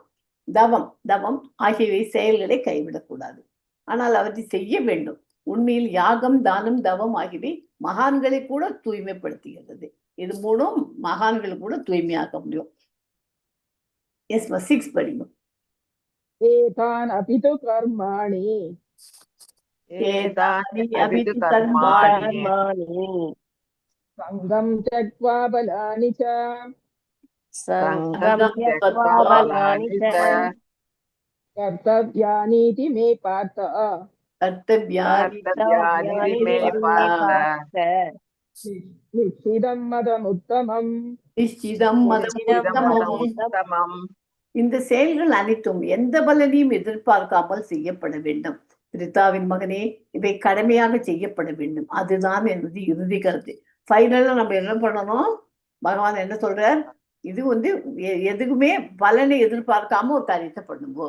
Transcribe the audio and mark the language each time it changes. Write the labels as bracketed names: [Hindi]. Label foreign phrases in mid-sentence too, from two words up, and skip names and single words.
[Tamil] தவம் தவம் ஆகியவை செயல்களை கைவிடக்கூடாது, ஆனால் அவற்றை செய்ய வேண்டும். உண்மையில் யாகம் தானம் தவம் ஆகியவை மகான்களை கூட தூய்மைப்படுத்துகிறது. இது மூலம் மகான்களை கூட தூய்மையாக்க முடியும். எஸ் 6 படிக்கும். [Sanskrit] एतान् अपि तु कर्माणि ஏதானி ஏதானி அபிது அபிது கர்மாணி सङ्गं त्यक्त्वा बलानि च सङ्गं त्यक्त्वा फलानि च कर्तव्यानीति मे पार्थ கர்த்தவ்யானி कर्तव्यानि मे पार्थ निश्चितं मदमुत्तमम् निश्चितं मतम् உத்தமம். [Tamil] இந்த செயல்கள் அனைத்தும் எந்த பலனையும் எதிர்பார்க்காமல் செய்யப்பட வேண்டும். பிரித்தாவின் மகனே, இவை கடமையாக செய்யப்பட வேண்டும். அதுதான் எனது இறுதி கருத்து. ஃபைனலா நம்ம என்ன பண்ணணும், பகவான் என்ன சொல்றார், இது வந்து எதுக்குமே பலனை எதிர்பார்க்காம ஒரு காரியத்தை பண்ணுவோம்.